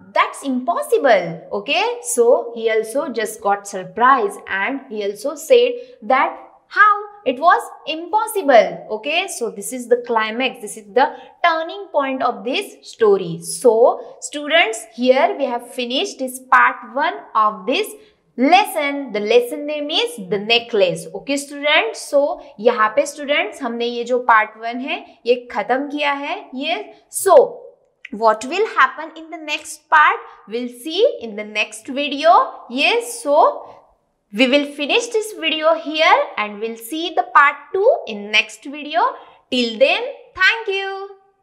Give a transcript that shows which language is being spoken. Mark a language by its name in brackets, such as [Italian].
[English] That's impossible. Okay, so he also just got surprised and he also said that how it was impossible. Okay, so this is the climax, this is the turning point of this story. So students, here we have finished this part 1 of this lesson. The lesson name is the necklace. Okay students, so [Hindi] यहाँ पे students हमने ये जो part 1 है ये खत्म किया है. [English] Yes, so what will happen in the next part? We'll see in the next video. Yes, so we will finish this video here and we'll see the part 2 in next video. Till then, thank you.